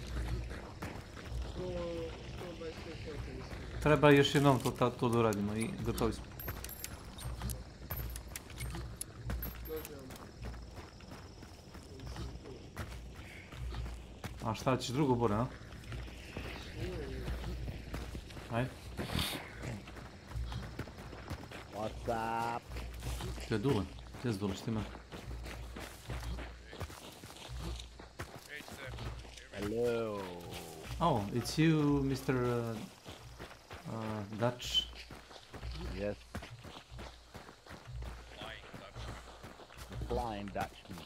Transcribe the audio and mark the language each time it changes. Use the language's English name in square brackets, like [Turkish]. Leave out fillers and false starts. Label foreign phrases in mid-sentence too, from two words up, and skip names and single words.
[Serbian] Treba još jednom to da uradimo i gotovi smo. A šta ćeš drugo bure, a? Ajde. [English] What's up? [Serbian] To je Dule. Gdje je Dule, što ima? [English] Hello. Oh, it's you, Mr. Dutch. Yes. Flying Dutchman.